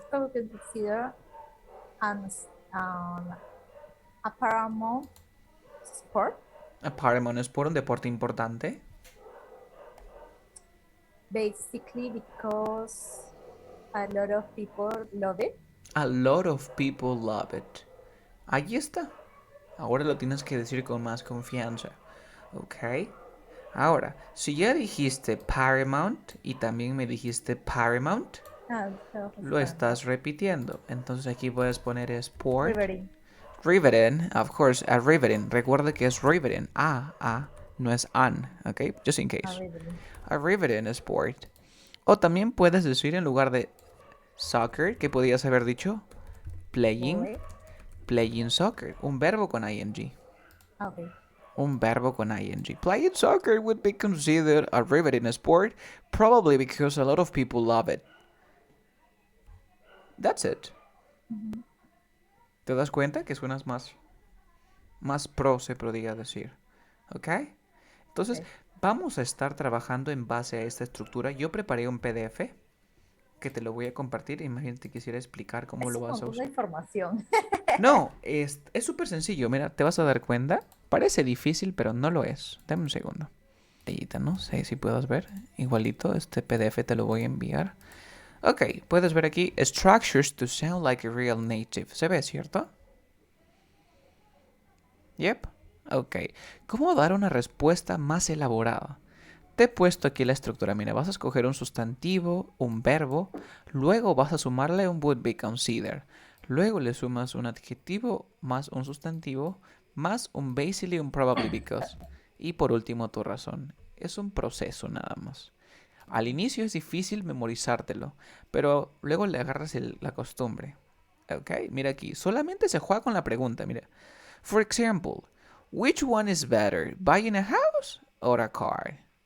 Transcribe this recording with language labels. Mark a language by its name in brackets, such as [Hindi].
[English] soccer will be considered as a paramount sport, [Spanish] Paramount es por un deporte importante. [English] basically because a lot of people love it. A lot of people love it. [Spanish] Ahí está. Ahora lo tienes que decir con más confianza. Ok. Ahora, si ya dijiste paramount y también me dijiste paramount, lo estás repitiendo. Entonces aquí puedes poner sport. [English] Riveting. Riveting, of course, a riveting. [Spanish] Recuerda que es riveting. No es an, ¿ok? [English] Just in case. Riveting. A riveting sport. [Spanish] O también puedes decir en lugar de soccer, que podías haber dicho playing, [English] Boy. playing soccer. [Spanish] Un verbo con ing. [English] Okay. [Spanish] Un verbo con ing. [English] Playing soccer would be considered a riveting sport, probably because a lot of people love it. That's it. [Spanish] ¿Te das cuenta que suenas más pro, se podría decir? ¿Ok? Entonces, vamos a estar trabajando en base a esta estructura. Yo preparé un PDF que te lo voy a compartir. Imagínate, quisiera explicar cómo Es lo un vas a montón de usar. información. No, es súper sencillo. Mira, te vas a dar cuenta. Parece difícil, pero no lo es. Dame un segundo. No sé si puedas ver. Igualito, este PDF te lo voy a enviar. Ok, puedes ver aquí. [English] Structures to sound like a real native. [Spanish] ¿Se ve, cierto? [English] Yep. Ok. [Spanish] ¿Cómo dar una respuesta más elaborada? Te he puesto aquí la estructura. Mira, vas a escoger un sustantivo, un verbo, luego vas a sumarle un [English] would be consider. [Spanish] Luego le sumas un adjetivo más un sustantivo, más un basically, un probably because. Y por último tu razón. Es un proceso nada más. Al inicio es difícil memorizártelo, pero luego le agarras la costumbre. Ok, mira aquí. Solamente se juega con la pregunta. Mira. [English] For example, which one is better, buying a house or a car?